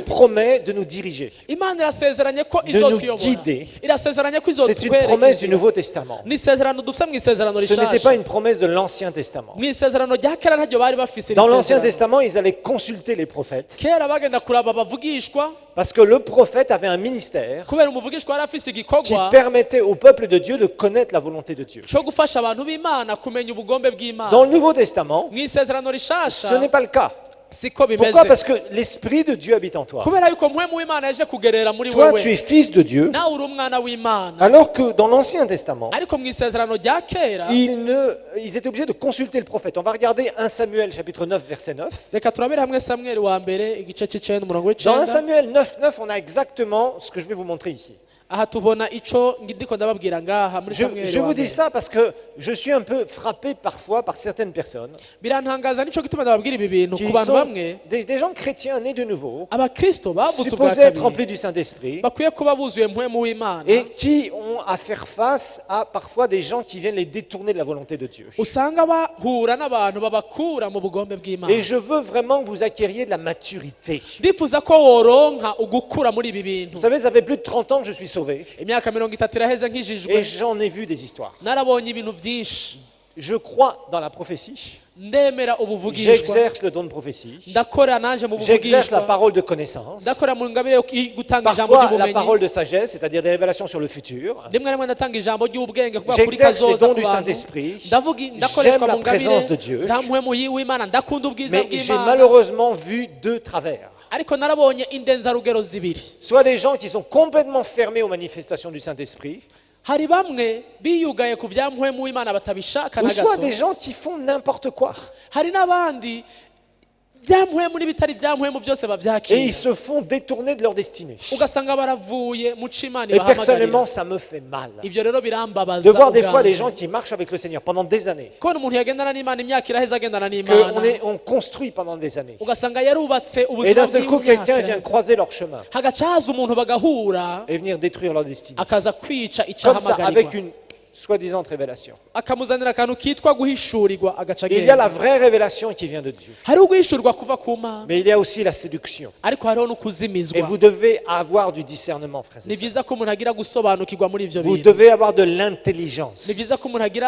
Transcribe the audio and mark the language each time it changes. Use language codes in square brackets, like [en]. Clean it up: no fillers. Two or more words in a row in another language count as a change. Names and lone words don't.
[fr] promet de nous diriger. [rn] imana irasezeranye ko [fr] de nous [rn] izotuyobora [fr] guider. [rn] irasezeranye ko [fr] C'est une promesse du Nouveau Testament. [rn] ni isezerano dufite mu isezerano [fr] Ce n'était pas [rn] rishasha [fr] une promesse de l'Ancien Testament. [rn] mu isezerano rya kera ntaryo bari bafise [fr] Dans [rn] iri [fr] l'Ancien [rn] sezerano. [fr] Testament, ils allaient consulter les prophètes [rn] kera bagenda kuraba abavugishwa [fr] parce que le prophète avait un ministère [rn] kubera umuvugishwa yari afise [fr] qui [rn] igikorwa [fr] permettait au peuple de Dieu de connaître la volonté de Dieu. [rn] cyo gufasha abantu b'imana kumenya ubugombe [fr] Dans [rn] bw'imana [fr] le Nouveau Testament, [rn] mu isezerano [fr] ce [rn] rishasha [fr] n'est pas le cas. [rn] siko [fr] Pourquoi? [rn] bimeze [fr] Parce que l'Esprit de Dieu habite en toi. [rn] kubera yuko mpwemu w'imana yaje kugerera muri [fr] Toi, tu es [rn] wewe [fr] fils de Dieu, [rn] nawe uri umwana w'imana [fr] alors que dans l'Ancien Testament, [rn] ariko mu isezerano rya kera [fr] ils étaient obligés de consulter le prophète. On va regarder 1 Samuel chapitre 9 verset 9. [rn] reka turabere hamwe samweli wa mbere igice c'icenda umurongo [fr] Dans 1 [rn] w'icenda [fr] Samuel 9 9, on a exactement ce que je vais vous montrer ici. [rn] aha tubona ico ndiko ndababwira ngaha muri samweli [fr] Je [rn] wa [fr] vous dis [rn] mbere [fr] ça parce que je suis un peu frappé parfois par certaines personnes [rn] birantangaza nico gituma ndababwira ibi bintu [fr] qui [rn] ku bantu [fr] sont [rn] bamwe [fr] des gens chrétiens nés de nouveau, [rn] abakristo bavutse ubwa [fr] supposés être [rn] kabiri [fr] remplis du Saint-Esprit [rn] bakwiye kuba buzuye mpwemu w'imana [fr] et qui ont à faire face à parfois des gens qui viennent les détourner de la volonté de Dieu. [rn] usanga bahura n'abantu babakura mu bugombe bw'imana [fr] Et je veux vraiment que vous acquériez de la maturité. [rn] ndifuza ko woronka ugukura muri ibi bintu [fr] Vous savez, ça fait plus de 30 ans que je suis sauvé [rn] imyaka 30 iraheze [fr] et [rn] nkijijwe [fr] j'en ai vu des histoires. [rn] narabonye ibintu byinshi [fr] Je crois dans la prophétie, [rn] ndemera ubuvugishwa [fr] j'exerce le don de prophétie, [rn] ndakora nanje mu [fr] j'exerce la [rn] buvugishwa [fr] parole de connaissance, [rn] ndakora mu ngabire yo gutanga ijambo [fr] parfois la [rn] ry'ubumenyi [fr] parole de sagesse, c'est-à-dire des révélations sur le futur. [rn] rimwe rimwe ndatanga ijambo ry'ubwenge kuvuga kuri [fr] J'exerce les [rn] kazoza [fr] dons [rn] ku [fr] du [rn] bantu [fr] Saint-Esprit. [rn] ndakoreshwa [fr] J'aime [rn] mu [fr] la présence de [rn] ngabire [fr] Dieu. [rn] za mpwemu w'imana ndakunda ubwiza [fr] Mais j'ai [rn] bw'imana [fr] malheureusement vu deux travers. [rn] ariko narabonye indenzarugero zibiri [fr] Soit des gens qui sont complètement fermés aux manifestations du Saint-Esprit, [rn] hari bamwe biyugaye ku bya mpwemu w'imana batabishaka [fr] ou [rn] na [fr] soit [rn] gato [fr] des gens qui font n'importe quoi. [rn] hari n'abandi bya mpwemu n'ibitari bya mpwemu byose [fr] Et ils [rn] bavyakira [fr] se font détourner de leur destinée. [rn] ugasanga baravuye mu cimana [fr] Et personnellement, [rn] ibahamagarira [fr] ça me fait mal. [rn] ivyo rero birambabaza [fr] De voir des fois des [rn] ubwanje. [fr] gens qui marchent avec le Seigneur pendant des années, [rn] kubona umuntu yagendana n'imana imyaka iraheze agendana n'imana [fr] on construit pendant des années. [rn] ugasanga yarubatse [fr] Et [rn] ubuzima [fr] d'un seul coup, [rn] bwiwe imyaka [fr] quelqu'un vient [rn] iraheze. [fr] croiser leur chemin [rn] hagaca haza umuntu bagahura [fr] et venir détruire leur destinée. [rn] akaza kwica [fr] Comme ça, avec [rn] icahamagarwa [fr] soi-disant révélation. [rn] akamuzanira akantu kitwa guhishurirwa agaca [fr] Il y a [rn] agenda [fr] la vraie révélation qui vient de Dieu. [rn] hariho guhishurirwa kuva ku mana [fr] Mais il y a aussi la séduction. [rn] ariko hariho no [fr] Et [rn] kuzimizwa [fr] vous devez avoir du discernement, frères et [rn] ni [fr] sœurs. [rn] byiza ko umuntu agira gusobanukirwa muri ivyo [fr] Vous [rn] bintu [fr] devez avoir de l'intelligence. [rn] ni byiza ko umuntu agira